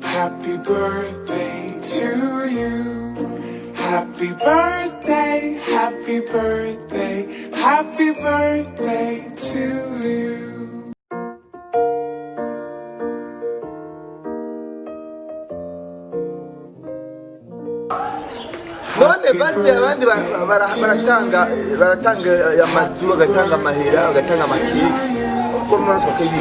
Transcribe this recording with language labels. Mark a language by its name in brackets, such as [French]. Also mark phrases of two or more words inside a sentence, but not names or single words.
[English] Happy birthday to you. Happy birthday, happy birthday, happy birthday to you. [Rundi] None basi abandi baratanga amazu bagatanga amahera bagatanga amakiki uko mwanzo kabi